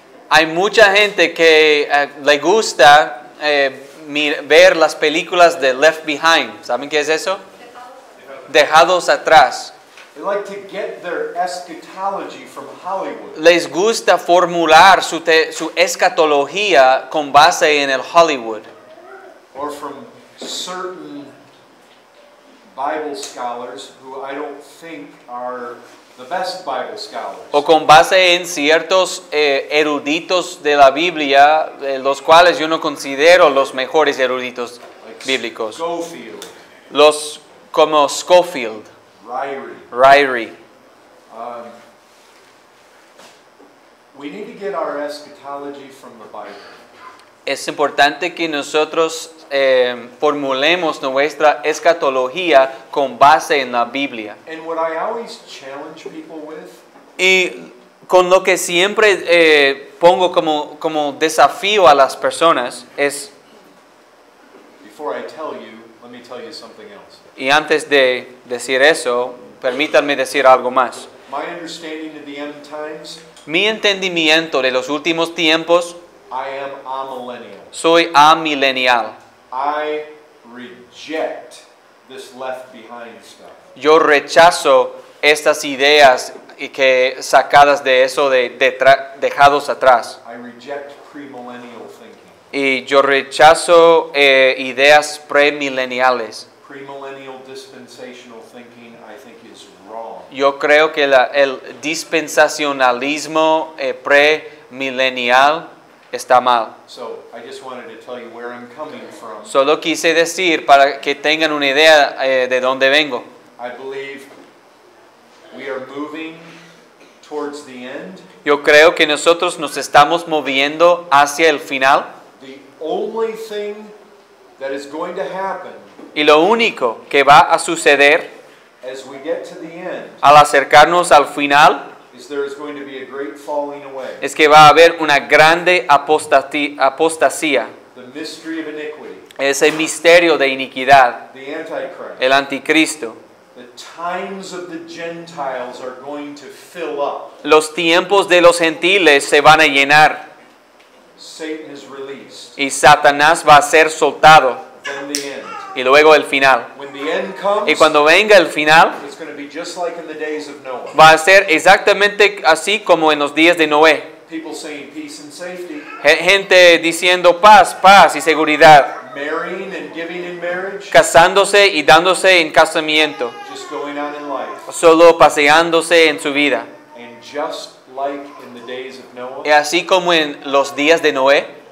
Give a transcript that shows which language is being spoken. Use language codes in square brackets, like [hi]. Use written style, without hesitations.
[es] Hay mucha gente que le gusta ver las películas de Left Behind. ¿Saben qué es eso? Dejados atrás. [en] They like to get their eschatology from Hollywood. [es] Les gusta formular su escatología con base en el Hollywood. [en] Or from certain Bible scholars who I don't think are the best Bible scholars. [es] O con base en ciertos eruditos de la Biblia, los cuales yo no considero los mejores eruditos [en] Like [es] bíblicos. [en] Schofield, [es] Los como Scofield, Ryrie. [en] We need to get our eschatology from the Bible. [es] Es importante que nosotros formulemos nuestra escatología con base en la Biblia. [en] And what I always challenge people with [es] Y con lo que siempre pongo como desafío a las personas es, [en] before I tell you, let me tell you something else. [es] y antes de decir eso, permítanme decir algo más. [en] My understanding of the end times, [es] Mi entendimiento de los últimos tiempos, [en] I am amillennial. [es] soy amilenial. [en] I reject this left behind stuff. [es] Yo rechazo estas ideas sacadas de eso dejados atrás. [en] I reject premillennial thinking. [es] Y yo rechazo ideas premileniales. [en] Premillennial dispensational thinking, I think, is wrong. [es] Yo creo que el dispensacionalismo premilenial está mal. [en] So I just wanted to tell you where I'm coming from. [es] Solo quise decir para que tengan una idea de dónde vengo. [en] I believe we are moving towards the end. [es] Yo creo que nosotros nos estamos moviendo hacia el final. [en] The only thing that is going to happen [es] Y lo único que va a suceder [en] as we get to the end [es] al acercarnos al final [en] is there is going to be a great falling away. [es] es que va a haber una grande apostasía. [en] The mystery of iniquity, [es] Ese misterio de iniquidad, [en] the Antichrist. [es] el anticristo. [en] The times of the Gentiles are going to fill up. [es] Los tiempos de los gentiles se van a llenar [en] Satan is released. [es] y Satanás va a ser soltado. [en] Then the end. [es] Y luego el final. [en] When the end comes, [es] Y cuando venga el final, [en] it's going to be just like in the days of Noah. [es] va a ser exactamente así como en los días de Noé. [en] People saying peace and safety, [es] Gente diciendo paz, paz y seguridad. [en] marrying and giving in marriage, [es] Casándose y dándose en casamiento. [en] just going on in life. [es] Solo paseándose en su vida. [en] And just like in the days of Noah, [es] Y así como en los días de Noé,